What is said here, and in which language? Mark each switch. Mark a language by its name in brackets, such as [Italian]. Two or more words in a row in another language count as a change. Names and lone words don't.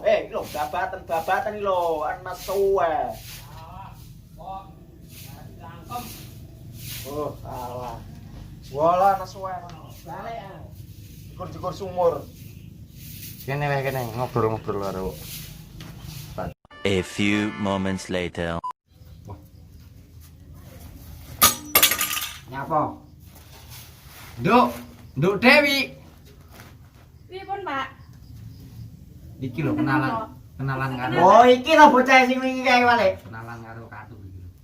[Javanese] Iki lho, babatan iki lho, anak suwe. Oh, salah. Wala anak suwe. Balik ah. Syukur sumur. Kene wae kene ngobrol-ngobrol karo. [English] A few moments later. [Javanese] Nyapa? Nduk Dewi. Pripun, Pak? Iki lho kenalan karo. Oh, iki lho bocah sing wingi kae balik. Kenalan karo Katu iki lho.